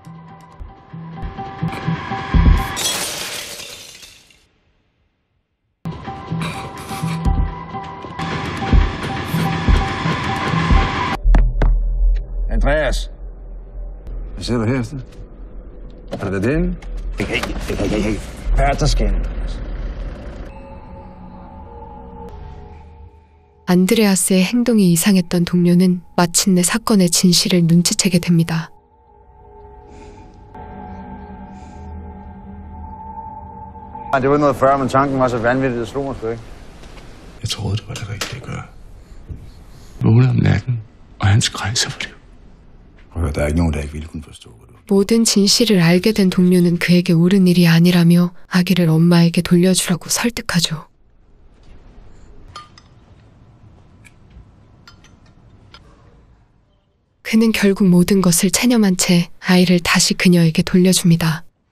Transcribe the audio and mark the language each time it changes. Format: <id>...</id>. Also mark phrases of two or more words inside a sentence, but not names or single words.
<da>Andreas. Hvad ser du her efter? Har det været den? Hey. Pærterskin.</da> <ko>안드레아스의 행동이 이상했던 동료는 마침내 사건의 진실을 눈치채게 됩니다.</ko> <da>Det var noget før, men tanken var så vanvittig, det slog mig sgu ikke. Jeg troede, det var det rigtige at gøre. Vågnede om natten, og han skreg sig for liv. Der er ikke nogen, der ikke ville kunne forstå det.</da> <ko>모든 진실을 알게 된 동료는 그에게 옳은 일이 아니라며 아기를 엄마에게 돌려주라고 설득하죠. 그는 결국 모든 것을 체념한 채 아이를 다시 그녀에게 돌려줍니다.</ko>